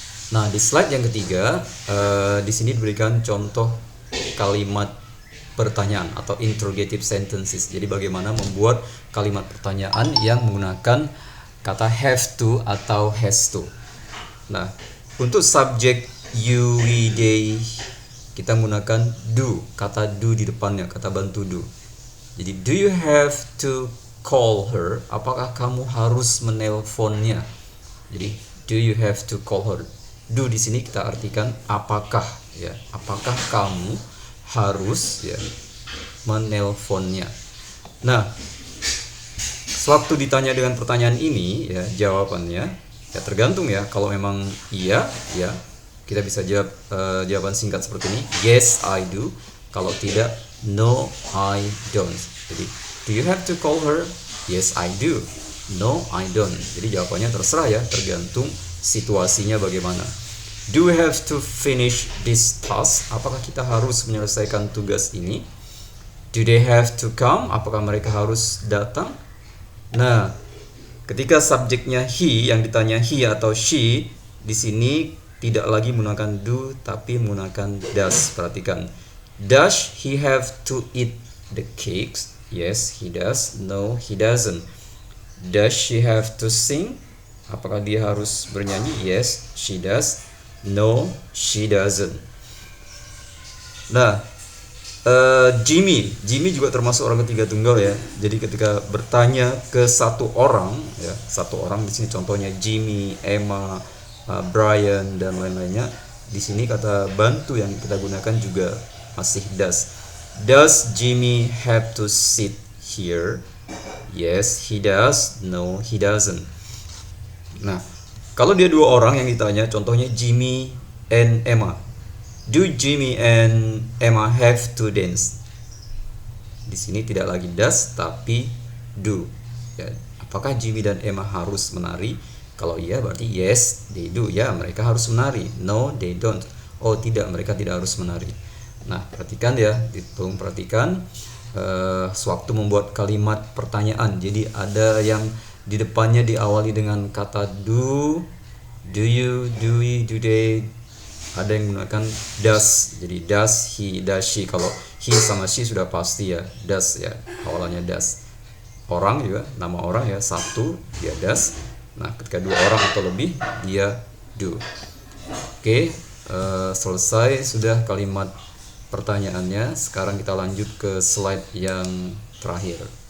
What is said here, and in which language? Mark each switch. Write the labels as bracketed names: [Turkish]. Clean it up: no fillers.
[Indonesian] Nah, di slide yang ketiga, di sini diberikan contoh kalimat pertanyaan atau interrogative sentences. Jadi bagaimana membuat kalimat pertanyaan yang menggunakan kata have to atau has to. Nah, untuk subjek you, we, they, kita menggunakan do, kata do di depannya, kata bantu do. Jadi [English] do you have to call her? [Indonesian] Apakah kamu harus menelponnya? Jadi [English] do you have to call her? [Indonesian] Do di sini kita artikan apakah, ya, apakah kamu harus, ya, menelponnya. Nah, sewaktu ditanya dengan pertanyaan ini, ya, jawabannya ya tergantung, ya. Kalau memang iya, ya, kita bisa jawab jawaban singkat seperti ini, [English] yes I do. [Indonesian] Kalau tidak, [English] no I don't. [Indonesian] Jadi [English] do you have to call her? Yes I do. No I don't. [Indonesian] Jadi jawabannya terserah, ya, tergantung situasinya bagaimana. [English] Do we have to finish this task? [Indonesian] Apakah kita harus menyelesaikan tugas ini? [English] Do they have to come? [Indonesian] Apakah mereka harus datang? Nah, ketika subjeknya he, yang ditanya he atau she, di sini tidak lagi menggunakan do tapi menggunakan does. Perhatikan. [English] Does he have to eat the cakes? Yes, he does. No, he doesn't. Does she have to sing? [Indonesian] Apakah dia harus bernyanyi? [English] Yes, she does. No, she doesn't. [Indonesian] Nah, Jimmy juga termasuk orang ketiga tunggal, ya. Jadi ketika bertanya ke satu orang, ya, satu orang di sini contohnya Jimmy, Emma, Brian dan lain-lainnya. Di sini kata bantu yang kita gunakan juga masih does. [English] Does Jimmy have to sit here? Yes, he does. No, he doesn't. [Indonesian] Nah, kalau dia dua orang yang ditanya, contohnya Jimmy and Emma. [English] Do Jimmy and Emma have to dance? [Indonesian] Di sini tidak lagi does tapi do. Ya, apakah Jimmy dan Emma harus menari? Kalau iya berarti [English] yes they do. [Indonesian] Ya, mereka harus menari. [English] No, they don't. [Indonesian] Oh tidak, mereka tidak harus menari. Nah, perhatikan, ya, tolong perhatikan sewaktu membuat kalimat pertanyaan. Jadi ada yang di depannya diawali dengan kata do you, do we, do they. Ada yang menggunakan does. Jadi [English] does he, does she. [Indonesian] Kalau he sama she sudah pasti, ya, does, ya, awalannya does. Orang juga, nama orang, ya, satu dia does. Nah, ketika dua orang atau lebih dia do. Oke, selesai sudah kalimat pertanyaannya. Sekarang kita lanjut ke slide yang terakhir.